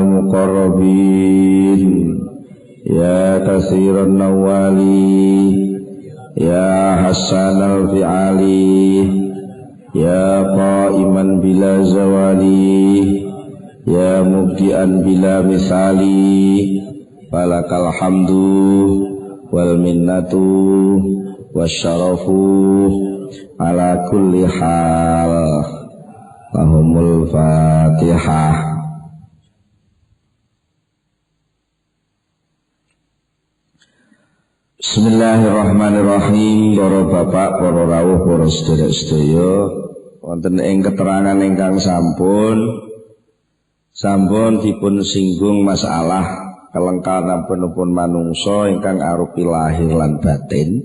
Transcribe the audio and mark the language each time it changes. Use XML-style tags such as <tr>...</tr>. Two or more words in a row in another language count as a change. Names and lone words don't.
<ar>مقربين يا كثير النوال يا حسن الفعال يا قائما بلا زوال يا مبدعا بلا مثال فلك الحمد والمنة والشرف على كل حال. لهم الفاتحة. بسم الله الرحمن الرحيم.</ar> <jv>Para bapak, para rawuh, para sedherek-sedaya, wonten ing keterangan ingkang sampun dipun singgung masalah kelengkapanipun manungsa ingkang arupi lahir lan batin.</jv>